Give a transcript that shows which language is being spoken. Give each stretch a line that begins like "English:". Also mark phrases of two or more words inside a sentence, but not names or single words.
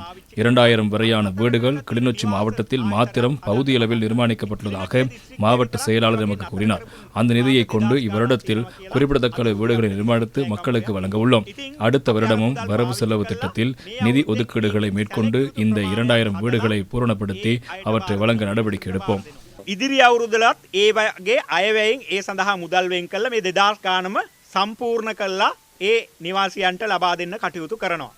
Tamil: 2000 வரையான வீடுகள் கிளிநொச்சி மாவட்டத்தில் மாத்திரம் பகுதியளவில் நிர்மாணிக்கப்பட்டுள்ளதாக மாவட்ட செயலாளர் எமக்கு கூறினார். அந்த நிதியை கொண்டு இவ்வருடத்தில் குறிப்பிடத்தக்க வீடுகளை நிர்மாணித்து மக்களுக்கு வழங்க உள்ளோம். அடுத்த வருடமும் வரவு செலவு திட்டத்தில் நிதி ஒதுக்கீடுகளை மேற்கொண்டு இந்த 2000 வீடுகளை பூரணப்படுத்தி அவற்றை வழங்க நடவடிக்கை எடுப்போம்.
Sinhala: ඉදිරි අවුරුද්දලත් ඒ වගේ අයවැයෙන් ඒ සඳහා මුදල් වෙන් කළා මේ 2000 ගානම සම්පූර්ණ කළා ඒ නිවාසියන්ට ලබා දෙන්න කටයුතු කරනවා.